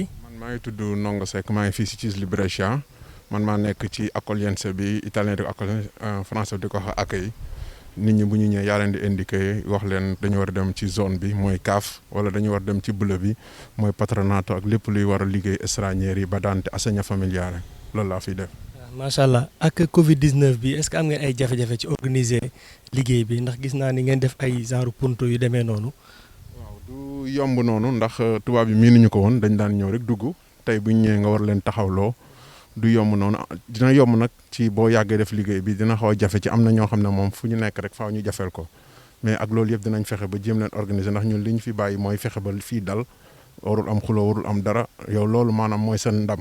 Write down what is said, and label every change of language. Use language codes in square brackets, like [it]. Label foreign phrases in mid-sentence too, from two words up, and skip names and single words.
[wo] man maa ngi tudd Ndongo Seck maa ngi fii si CISL Brescia man maa nekk ci accoglienza bi italien di ko accoglienza français di ko wax accueil nit ñi bu ñu ñëwee yaa leen di indiqué wax leen dañu war a dem ci zone bi mooy CAF wala dañu war a dem ci bleu bi mooy patronato ak lépp luy war a liggéey stranieri yi ba daante [it] assegno familiare [wo] loolu laa fiy def. [ar] ما شاء الله [wo] ak Covid 19 bi [fr] est-ce que [wo] am ngeen ay jafe-jafe ci organiser liggéey bi ndax gis naa ni ngeen def ay genre punto yu demee noonu. waaw du yomb noonu ndax tubaab yi miinuñu ko woon dañ daan ñëw rek dugg tey bu ñu ñëwee nga war leen taxawloo du yomb noonu dina yomb nag ci boo yàggee def liggéey bi dina xaw a jafe ci am na ñoo xam ne moom fu ñu nekk rek faaw ñu jafeel ko mais ak loolu yëpp dinañ fexe ba jéem leen organiser ndax ñun li ñu fi bàyyi mooy fexe ba fii dal warul am xuloo warul am dara yow loolu maanaam mooy seen ndam.